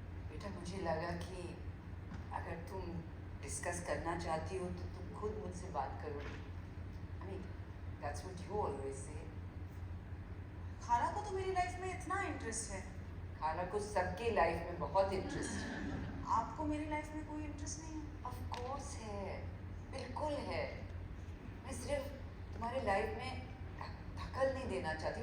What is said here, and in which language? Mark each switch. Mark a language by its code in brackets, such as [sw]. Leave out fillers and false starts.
[hi] बेटा, मुझे लगा कि अगर तुम डिस्कस करना चाहती हो तो तुम खुद मुझसे बात करोगी। [en] I mean, that's what you always say. [hi] खाला को तो मेरी लाइफ में इतना इंटरेस्ट है, खाला को सबके लाइफ में बहुत इंटरेस्ट है। आपको मेरी लाइफ में कोई इंटरेस्ट नहीं है? ऑफ कोर्स है, बिल्कुल है। मैं सिर्फ तुम्हारे लाइफ में दखल नहीं देना चाहती।